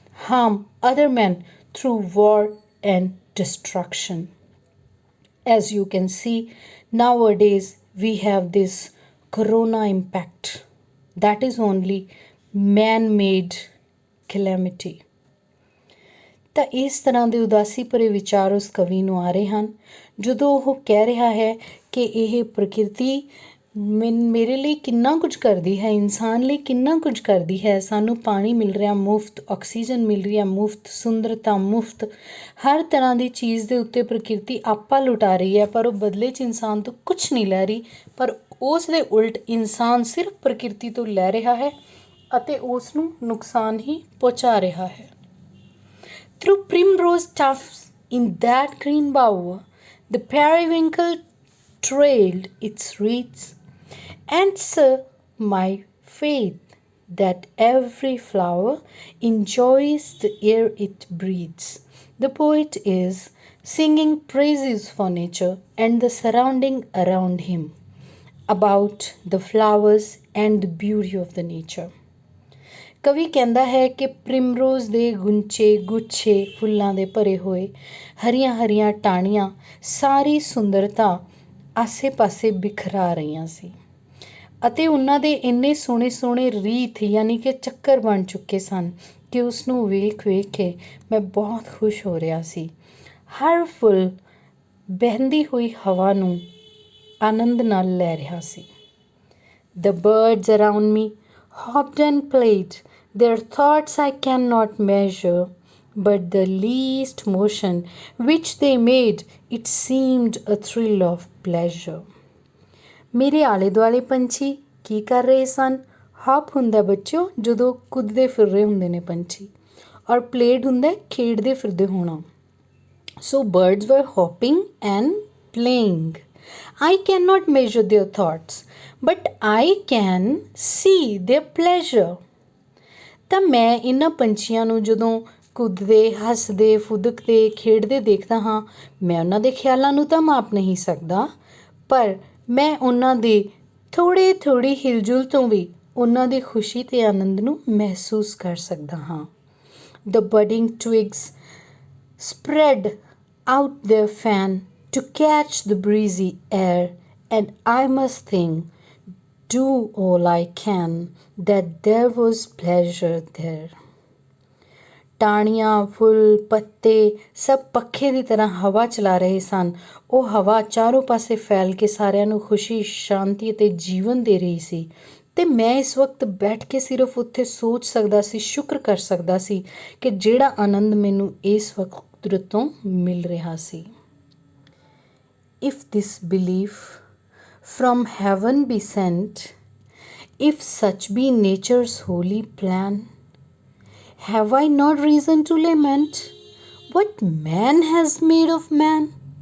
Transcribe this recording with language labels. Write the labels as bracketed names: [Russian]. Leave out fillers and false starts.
[English] Harm other men through war and destruction. As you can see, nowadays we have this corona impact. That is only man-made calamity. [Punjabi] ਤਾਂ ਇਸ ਤਰ੍ਹਾਂ ਦੇ ਉਦਾਸੀ ਭਰੇ ਵਿਚਾਰ ਉਸ ਕਵੀ ਨੂੰ ਆ ਰਹੇ ਹਨ ਜਦੋਂ ਉਹ ਕਹਿ ਰਿਹਾ ਹੈ ਕਿ ਇਹ ਪ੍ਰਕਿਰਤੀ ਮੇਰੇ ਲਈ ਕਿੰਨਾ ਕੁਝ ਕਰਦੀ ਹੈ, ਇਨਸਾਨ ਲਈ ਕਿੰਨਾ ਕੁਝ ਕਰਦੀ ਹੈ। ਸਾਨੂੰ ਪਾਣੀ ਮਿਲ ਰਿਹਾ ਮੁਫਤ, ਆਕਸੀਜਨ ਮਿਲ ਰਹੀ ਹੈ ਮੁਫਤ, ਸੁੰਦਰਤਾ ਮੁਫਤ, ਹਰ ਤਰ੍ਹਾਂ ਦੀ ਚੀਜ਼ ਦੇ ਉੱਤੇ ਪ੍ਰਕਿਰਤੀ ਆਪਾ ਲੁਟਾ ਰਹੀ ਹੈ, ਪਰ ਉਹ ਬਦਲੇ 'ਚ ਇਨਸਾਨ ਤੋਂ ਕੁਛ ਨਹੀਂ ਲੈ ਰਹੀ, ਪਰ ਉਸ ਦੇ ਉਲਟ ਇਨਸਾਨ ਸਿਰਫ ਪ੍ਰਕਿਰਤੀ ਤੋਂ ਲੈ ਰਿਹਾ ਹੈ ਅਤੇ ਉਸ ਨੂੰ ਨੁਕਸਾਨ ਹੀ ਪਹੁੰਚਾ ਰਿਹਾ ਹੈ। [English] Through primrose tufts in that green bower, the periwinkle trailed its wreaths. Answer my faith that every flower enjoys the air it breathes. The poet is singing praises for nature and the surrounding around him, about the flowers and the beauty of the nature. [Punjabi] ਕਵੀ ਕਹਿੰਦਾ ਹੈ ਕਿ ਪ੍ਰਿਮਰੋਜ਼ ਦੇ ਗੁੱਛੇ ਫੁੱਲਾਂ ਦੇ ਭਰੇ ਹੋਏ ਹਰੀਆਂ ਹਰੀਆਂ ਟਾਹਣੀਆਂ ਸਾਰੀ ਸੁੰਦਰਤਾ ਆਸੇ ਪਾਸੇ ਬਿਖਰਾ ਰਹੀਆਂ ਸੀ ਅਤੇ ਉਹਨਾਂ ਦੇ ਇੰਨੇ ਸੋਹਣੇ ਸੋਹਣੇ ਰੀਥ ਯਾਨੀ ਕਿ ਚੱਕਰ ਬਣ ਚੁੱਕੇ ਸਨ ਕਿ ਉਸ ਨੂੰ ਵੇਖ ਵੇਖ ਕੇ ਮੈਂ ਬਹੁਤ ਖੁਸ਼ ਹੋ ਰਿਹਾ ਸੀ। ਹਰ ਫੁੱਲ ਬਹਿੰਦੀ ਹੋਈ ਹਵਾ ਨੂੰ ਆਨੰਦ ਨਾਲ ਲੈ ਰਿਹਾ ਸੀ। [English] The birds around me hopped and played. Their thoughts I cannot measure, but the least motion which they made, it seemed a thrill of pleasure. [Punjabi] ਮੇਰੇ ਆਲੇ ਦੁਆਲੇ ਪੰਛੀ ਕੀ ਕਰ ਰਹੇ ਸਨ? ਹੌਪ ਹੁੰਦਾ ਬੱਚਿਓ ਜਦੋਂ ਕੁੱਦਦੇ ਫਿਰ ਰਹੇ ਹੁੰਦੇ ਨੇ ਪੰਛੀ, ਔਰ ਪਲੇਡ ਹੁੰਦਾ ਖੇਡਦੇ ਫਿਰਦੇ ਹੋਣਾ। [English] So birds were hopping and playing. I cannot measure their thoughts, but I can see their pleasure. [Punjabi] ਤਾਂ ਮੈਂ ਇਹਨਾਂ ਪੰਛੀਆਂ ਨੂੰ ਜਦੋਂ ਕੁੱਦਦੇ ਹੱਸਦੇ ਫੁਦਕਦੇ ਖੇਡਦੇ ਦੇਖਦਾ ਹਾਂ, ਮੈਂ ਉਹਨਾਂ ਦੇ ਖਿਆਲਾਂ ਨੂੰ ਤਾਂ ਮਾਪ ਨਹੀਂ ਸਕਦਾ, ਪਰ ਮੈਂ ਉਹਨਾਂ ਦੇ ਥੋੜ੍ਹੀ ਹਿਲਜੁਲ ਤੋਂ ਵੀ ਉਹਨਾਂ ਦੀ ਖੁਸ਼ੀ ਅਤੇ ਆਨੰਦ ਨੂੰ ਮਹਿਸੂਸ ਕਰ ਸਕਦਾ ਹਾਂ। The budding twigs spread out their fan to catch the breezy air, and I must think, do all I can, that there was pleasure there. ਟਾਹਣੀਆਂ ਫੁੱਲ ਪੱਤੇ ਸਭ ਪੱਖੇ ਦੀ ਤਰ੍ਹਾਂ ਹਵਾ ਚਲਾ ਰਹੇ ਸਨ। ਉਹ ਹਵਾ ਚਾਰੋਂ ਪਾਸੇ ਫੈਲ ਕੇ ਸਾਰਿਆਂ ਨੂੰ ਖੁਸ਼ੀ ਸ਼ਾਂਤੀ ਅਤੇ ਜੀਵਨ ਦੇ ਰਹੀ ਸੀ ਅਤੇ ਮੈਂ ਇਸ ਵਕਤ ਬੈਠ ਕੇ ਸਿਰਫ ਉੱਥੇ ਸੋਚ ਸਕਦਾ ਸੀ, ਸ਼ੁਕਰ ਕਰ ਸਕਦਾ ਸੀ ਕਿ ਜਿਹੜਾ ਆਨੰਦ ਮੈਨੂੰ ਇਸ ਵਕਤ ਕੁਦਰਤ ਤੋਂ ਮਿਲ ਰਿਹਾ ਸੀ। [English] if this belief from heaven be sent, if such be nature's holy plan, have I not reason to lament what man has made of man?